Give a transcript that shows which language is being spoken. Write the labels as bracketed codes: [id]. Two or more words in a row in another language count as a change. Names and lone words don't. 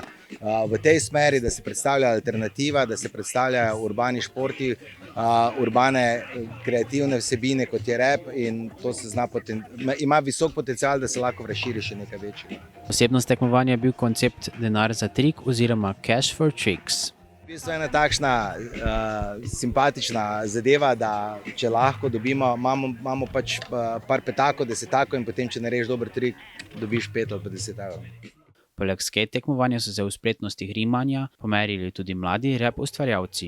[sl] V tej smeri, da se predstavlja alternativa, da se predstavljajo urbani športi, urbane kreativne vsebine, kot je rap, in to se ima visok potencial, da se lahko razširi še nekaj večjega. Posebnost tekmovanja je bil koncept denar za trik oziroma [en] cash for tricks. [sl] V bistvu je ena takšna simpatična zadeva, da če lahko dobimo, imamo pač par petakov, 10 in potem, če narediš dober trik, dobiš 5 ali pa 10 evrov. Poleg skate tekmovanja so se v spretnostih rimanja pomerili tudi mladi rap ustvarjalci.